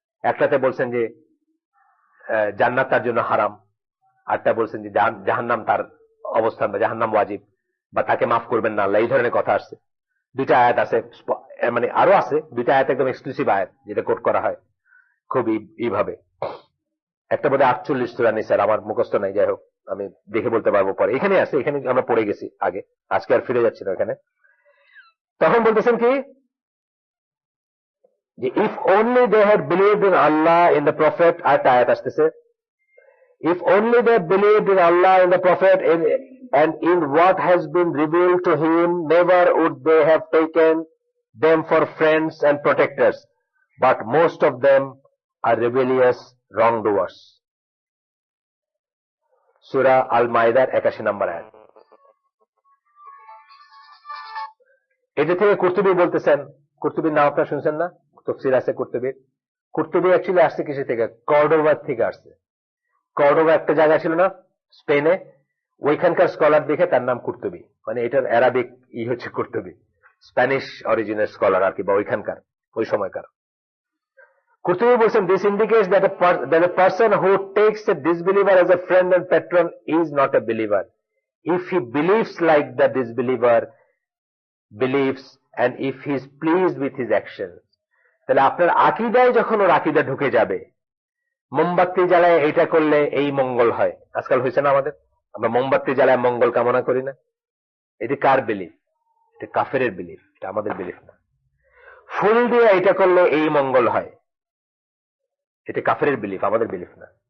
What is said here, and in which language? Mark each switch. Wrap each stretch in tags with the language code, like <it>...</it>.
<bn>একটাতে বলছেন যে জান্নাত তার জন্য হারাম, আরটা বলছেন যে জাহান্নাম তার অবস্থান, বা জাহান্নাম ওয়াজিব, বা তাকে মাফ করবেন না আল্লাহ, এই ধরনের কথা আসছে। দুইটা আয়াত আছে, মানে আরো আছে দুইটা আয়াত একদম এক্সক্লুসিভ আয়াত যেটা কোট করা হয় খুব এইভাবে। একটা বোধহয় 48 সূরা নিসার, আমার মুখস্থ নাই, যাই হোক আমি দেখে বলতে পারবো পরে। এখানে আছে, এখানে আমরা পড়ে গেছি আগে, আজকে আর ফিরে যাচ্ছি না এখানে। তখন বলতেছেন কি যে</bn> <en>if only they had believed in Allah in the prophet,</en> <bn>আর আয়াত আসতেছে,</bn> <en>if only they believed in Allah and the Prophet and in what has been revealed to him, never would they have taken them for friends and protectors, but most of them are rebellious wrongdoers.</en> <bn>Surah Al-Maidah 81 নম্বর আয়াত। এটা থেকে কুরতুবী বলতেছেন, কুরতুবীর নাম আপনারা শুনছেন না, তাফসীর আছে কুরতুবীর। কুরতুবী actually আসছে কিসে থেকে? কর্ডোবা থেকে আসছে। কর্ডোবা একটা জায়গা ছিল না স্পেনে, ওইখানকার স্কলার দেখে তার নাম কুরতুবী, মানে এটার অ্যারাবিক হচ্ছে কুরতুবী, স্প্যানিশ অরিজিনের স্কলার আর কি, বা ওইখানকার ওই সময়কার। কুরতুবী বলছেন,</bn> <en>This indicates that a person who takes a disbeliever as a friend and patron is not a believer if he believes like the disbeliever believes and if he is pleased with his actions।</en> <bn>তাহলে আপনার আকীদায় যখন ওর আকীদা ঢুকে যাবে, মোমবাতি জ্বালায় এটা করলে এই মঙ্গল হয়, আজকাল হয়েছে না আমাদের, আমরা মোমবাতি জ্বালায় মঙ্গল কামনা করি না, এটি কার বিলিফ? এটা কাফেরের বিলিফ, এটা আমাদের বিলিফ না। ফুল দিয়ে এটা করলে এই মঙ্গল হয়, এটা কাফেরের বিলিফ, আমাদের বিলিফ না।</bn>